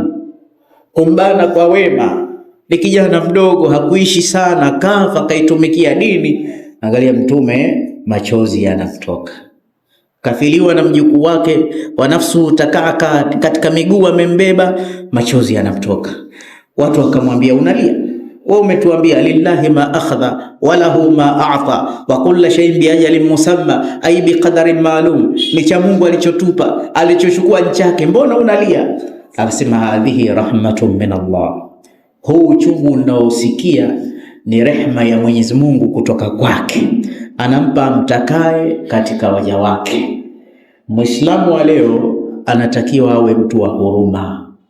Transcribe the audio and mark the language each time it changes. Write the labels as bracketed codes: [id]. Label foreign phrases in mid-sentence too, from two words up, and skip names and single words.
[sw] Kumbana kwa wema, ni kijana mdogo, hakuishi sana, kafa kaitumikia dini. Angalia Mtume, machozi yanamtoka. Kafiliwa na mjukuu wake wa nafsu takaka katika miguu, amembeba, machozi yanamtoka. Watu wakamwambia, unalia? Wewe umetuambia [ar] لله ما أخذ وله ما أعطى وكل شيء بأجل مسمى، أي بقدر معلوم, [sw] ni cha Mungu alichotupa, alichochukua ni chake, mbona unalia? Akasema, [ar] هذه رحمة من الله, [sw] huu uchungu unaosikia ni rehma ya Mwenyezi Mungu kutoka kwake, anampa mtakaye katika waja wake. Muislamu wa leo anatakiwa awe mtu wa huruma.